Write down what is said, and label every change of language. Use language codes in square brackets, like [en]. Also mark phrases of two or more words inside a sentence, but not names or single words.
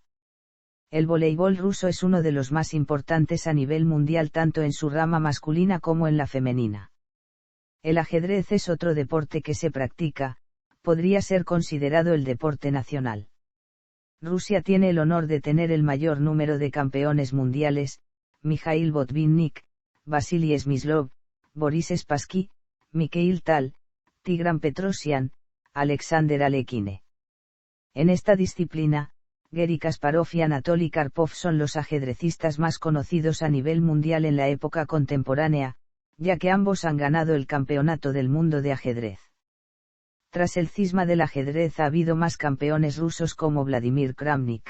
[es] El voleibol ruso es uno de los más importantes a nivel mundial tanto en su rama masculina como en la femenina. El ajedrez es otro deporte que se practica, podría ser considerado el deporte nacional. Rusia tiene el honor de tener el mayor número de campeones mundiales, Mikhail Botvinnik, Vasily Smyslov, Boris Spassky, Mikhail Tal, Tigran Petrosyan, Alexander Alekhine. En esta disciplina, Garry Kasparov y Anatoly Karpov son los ajedrecistas más conocidos a nivel mundial en la época contemporánea, ya que ambos han ganado el Campeonato del Mundo de Ajedrez. Tras el cisma del ajedrez ha habido más campeones rusos como Vladimir Kramnik.